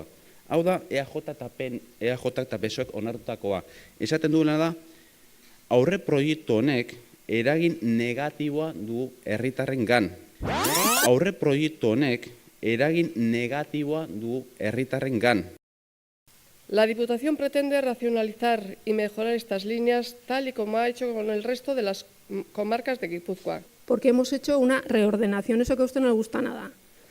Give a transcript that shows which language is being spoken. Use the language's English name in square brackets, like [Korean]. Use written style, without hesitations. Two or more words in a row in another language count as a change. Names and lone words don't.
[Basque] Hau da, EAJ eta PSOEk onartutakoa. Esaten duena da, aurre proiektu honek eragin negatiboa du herritarrengan. Aurre proiektu honek eragin negatiboa du herritarrengan. [Spanish] La Diputación pretende racionalizar y mejorar estas líneas tal y como ha hecho con el resto de las comarcas de Guipúzcoa. Porque hemos hecho una reordenación, eso que a usted no le gusta nada.